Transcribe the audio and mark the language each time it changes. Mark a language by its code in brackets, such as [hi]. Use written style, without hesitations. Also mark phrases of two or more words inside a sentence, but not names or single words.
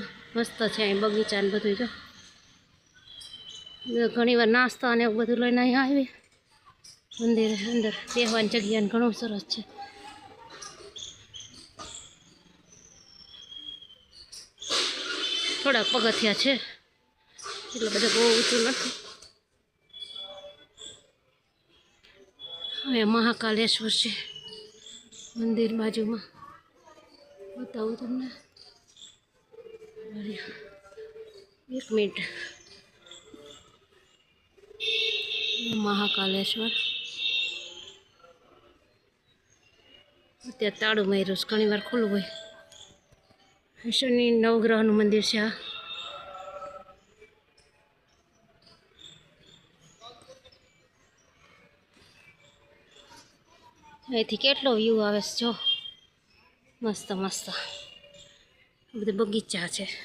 [gu] મસ્ત હૈ અહીં બગીચા ને બધું। જો ઘણી વાર નાસ્તા ને એવું બધું લઈને અહીં આવી મંદિર અંદર બેહવાની જગ્યા ને ઘણું સરસ છે। થોડા પગથિયા છે એટલે બધું બહુ ઊંચું નથી। હવે મહાકાલેશ્વર છે મંદિર બાજુમાં, બતાઉં તમને। એક મિનિટ। મહાકાલેશ્વર અત્યારે તાળું માર્યું છે, ઘણી વાર ખુલ્લું હોય। શનિ નવગ્રહનું મંદિર છે આ। અહીંથી કેટલો વ્યૂ આવે છે જો, મસ્ત મસ્ત બધું બગીચા છે।